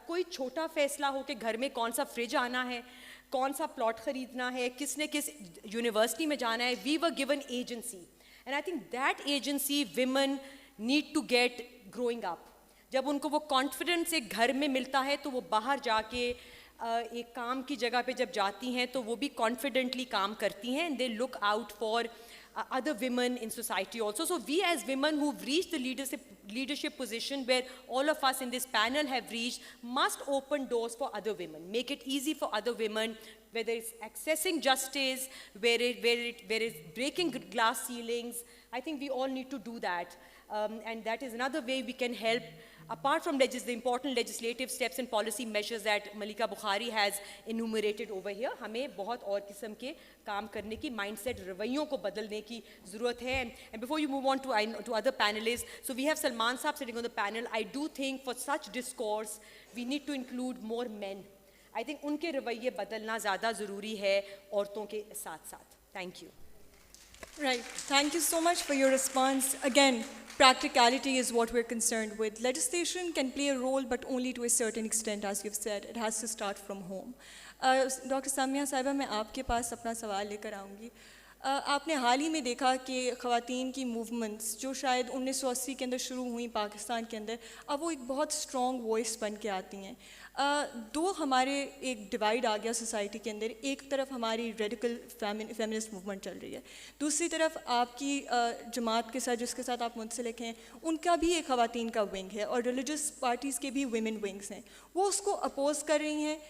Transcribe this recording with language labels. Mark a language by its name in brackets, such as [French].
[Urdu] کوئی چھوٹا فیصلہ ہو کہ گھر میں کون سا فریج آنا ہے, کون سا پلاٹ خریدنا ہے, کس نے کس یونیورسٹی میں جانا ہے, [English] We were given agency, and I think that agency women need to get growing up. [Urdu] جب ان کو وہ کانفیڈنس ایک گھر میں ملتا ہے تو وہ باہر جا کے ایک کام کی جگہ پہ جب جاتی ہیں تو وہ بھی کانفیڈنٹلی کام کرتی ہیں, [English] And they look out for other women in society also. So we as women who've reached the leadership position where all of us in this panel have reached must open doors for other women, make it easy for other women, whether it's accessing justice, where it's breaking glass ceilings. I think we all need to do that, and that is another way we can help. Apart from the important legislative steps and policy measures that Malika Bukhari has enumerated over here, [Urdu] ہمیں بہت اور قسم کے کام کرنے کی, mind set رویوں کو بدلنے کی ضرورت ہے. [English] And before you move on to other panelists, so we have Salman Saab sitting on the panel. I do think for such discourse we need to include more men. I think [Urdu] ان کے رویے بدلنا زیادہ ضروری ہے عورتوں کے ساتھ ساتھ. [English] Thank you. Right. Thank you so much for your response. Again, practicality is what we're concerned with. Legislation can play a role, but only to a certain extent, as you've said. It has to start from home. Dr. [Urdu] Samia Sahiba, میں آپ کے پاس اپنا سوال لے کر آؤں گی. آپ نے حال ہی میں دیکھا کہ خواتین کی موومنٹس جو شاید 1980 کے اندر شروع ہوئیں پاکستان کے اندر, اب وہ ایک بہت اسٹرانگ وائس بن کے آتی ہیں. دو ہمارے ایک ڈیوائڈ آ گیا سوسائٹی کے اندر, ایک طرف ہماری ریڈیکل فیمنسٹ موومنٹ چل رہی ہے, دوسری طرف آپ کی جماعت کے ساتھ جس کے ساتھ آپ منسلک ہیں ان کا بھی ایک خواتین کا ونگ ہے, اور ریلیجس پارٹیز کے بھی ویمن ونگس ہیں, وہ اس کو اپوز کر رہی ہیں.